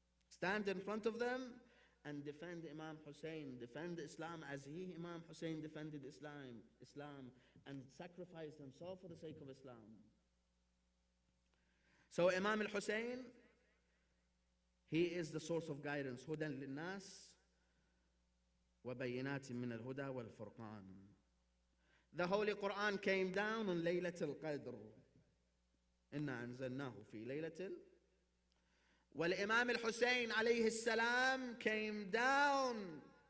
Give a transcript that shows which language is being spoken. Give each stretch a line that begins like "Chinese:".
English: Stand in front of them and defend Imam Hussein, defend Islam as Imam Hussein defended Islam, and sacrificed himself for the sake of Islam. So Imam al-Hussein, he is the source of guidance.
Arabic: هدى للناس وبينات من الهدى والفرقان.
English: The Holy Quran came down on Laylatul Qadr.
Arabic: إنا أنزلناه في ليلة. والإمام الحسين عليه السلام
English: came down.